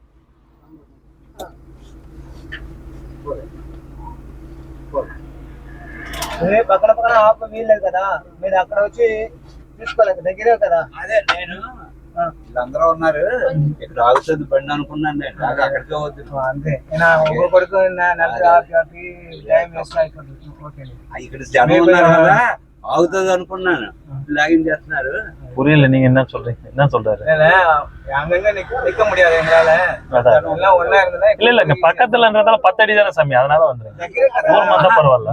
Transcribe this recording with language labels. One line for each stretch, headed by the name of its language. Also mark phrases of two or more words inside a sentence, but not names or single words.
Telugu: పక్కన ఆపు వీళ్ళే కదా మీరు అక్కడ వచ్చి చూసుకోలేదు దగ్గరే కదా. అదే నేను వీళ్ళందరూ ఉన్నారు ఇక్కడ ఆగుతుంది బండి అనుకున్నాను. నేను అక్కడికే వద్దు అంతే ఒక కొడుకు ఇక్కడ జనం ఉన్నారు కదా ஆகுது అనుకున్నాను. லாகின் చేస్తున్నారు.
Tamil: புரியல நீங்க என்ன சொல்றீங்க? என்ன சொல்றாரு? அங்கங்க நிக்க முடியாது எங்களால. எல்லாம் ஒண்ணா இருந்தா இல்ல இங்க பக்கத்துலன்றதால 10 அடி தானே சாமி, அதனால வந்துருங்க. தூரமா இருந்தா பரவாயில்ல.